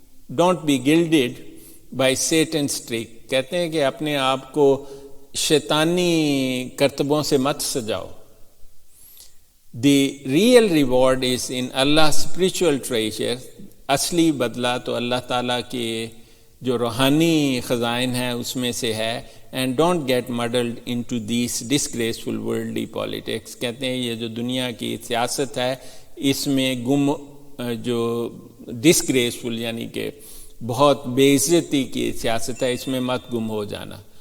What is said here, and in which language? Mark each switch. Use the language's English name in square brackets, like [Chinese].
[English] Don't be gilded by Satan's trick. [Urdu] کہتے ہیں کہ اپنے آپ کو شیطانی کرتبوں سے مت سجاؤ. [English] The real reward is in Allah spiritual treasure. [Urdu] اصلی بدلہ تو اللہ تعالیٰ کے جو روحانی خزائن ہیں اس میں سے ہے. [English] And don't get muddled into these disgraceful worldly politics. [Urdu] کہتے ہیں یہ جو دنیا کی سیاست ہے اس میں جو ڈسگریسفل یعنی کہ بہت بے عزتی کی سیاست ہے، اس میں مت گم ہو جانا.